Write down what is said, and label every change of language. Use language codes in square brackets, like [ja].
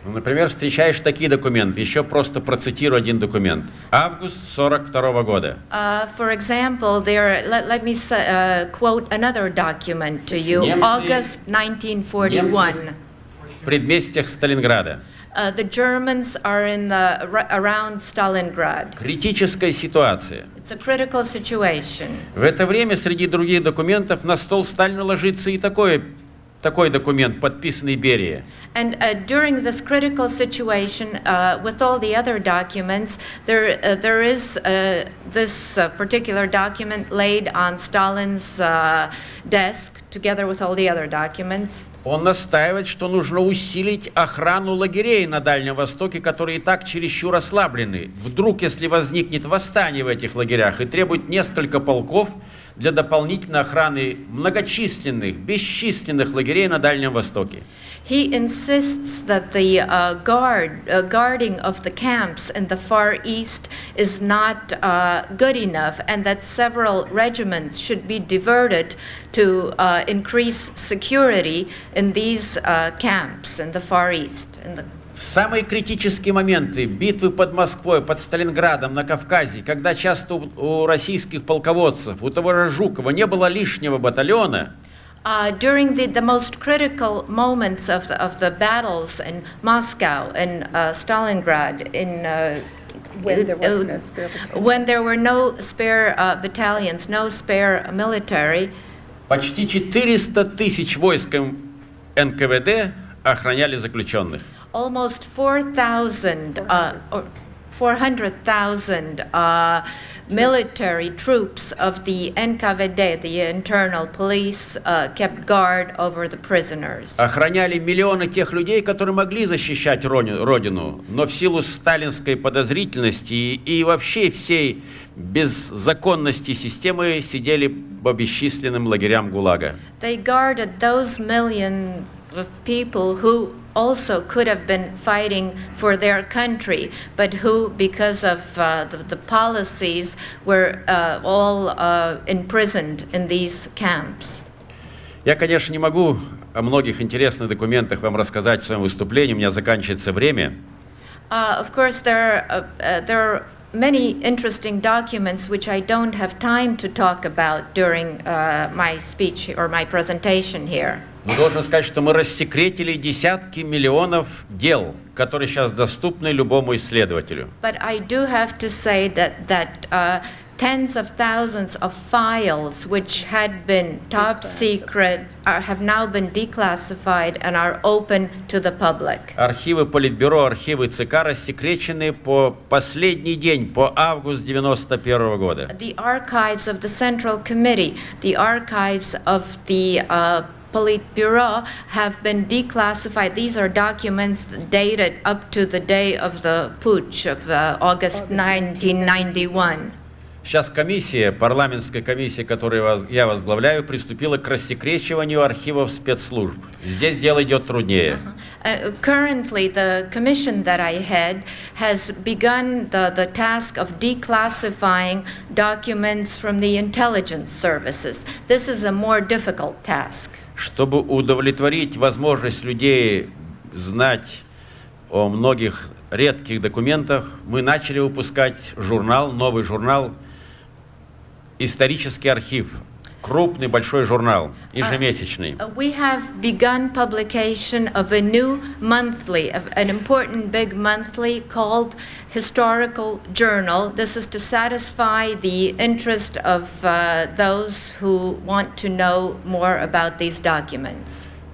[ru] Например, встречаешь такие документы. Еще просто процитирую один документ. Август 1942 года. [en] For example, let me quote another document to you. August 1941. [ru] В предместьях Сталинграда. [en] The Germans are around Stalingrad. [ru] Критическая ситуация. [en] It's a critical situation. [ru] В это время среди других документов на стол Сталина ложится и такой документ, подписанный Берия. [en] And during this critical situation, with all the other documents, there is this particular document laid on Stalin's desk, together with all the other documents. [ru] Он настаивает, что нужно усилить охрану лагерей на Дальнем Востоке, которые и так чересчур ослаблены. Вдруг, если возникнет восстание в этих лагерях, и требует несколько полков для дополнительной охраны многочисленных, бесчисленных лагерей на Дальнем Востоке. [en] He insists that the guarding of the camps in the Far East is not good enough, and that several regiments should be diverted to increase security in these camps in the Far East. [ru] В самые критические моменты битвы под Москвой, под Сталинградом, на Кавказе, когда часто у российских полководцев, у того же Жукова не было лишнего батальона, [en] during the most critical moments of the battles in Moscow and Stalingrad, when there were no spare battalions, no spare military, [ru] почти 400 тысяч войск НКВД охраняли заключенных. [en] Almost 4,000 400,000 military troops of the NKVD, the internal police, kept guard over the prisoners. [ru] Охраняли миллионы тех людей, которые могли защищать родину, но в силу сталинской подозрительности и вообще всей беззаконности системы сидели по бесчисленным лагерям ГУЛАГа. [en] They guarded those millions of people who also could have been fighting for their country, but who, because of the policies, were all imprisoned in these camps. [ru] Я, конечно, не могу о многих интересных документах вам рассказать в своем выступлении, у меня заканчивается время. [en] Of course, there are many interesting documents which I don't have time to talk about during my speech or my presentation here. [ru] Но должен сказать, что мы рассекретили десятки миллионов дел, которые сейчас доступны любому исследователю. [en] But I do have to say that tens of thousands of files which had been top secret have now been declassified and are open to the public. [ru] Архивы Политбюро, архивы ЦК рассекречены по последний день, по август 91 года. [en] The archives of the Central Committee, the archives of the Politburo have been declassified. These are documents dated up to the day of the putsch of August 1991. [ru] Сейчас комиссия, парламентская комиссия, которую я возглавляю, приступила к рассекречиванию архивов спецслужб. Здесь дело идет труднее. [en] Currently, the commission that I head has begun the task of declassifying documents from the intelligence services. This is a more difficult task. [ru] Чтобы удовлетворить возможность людей знать о многих редких документах, мы начали выпускать журнал, новый журнал «Исторический архив». Крупный, большой журнал, ежемесячный. [en] We have begun publication of a new monthly, an important big monthly called Historical Journal. This is to satisfy the interest of those who want to know more about these documents.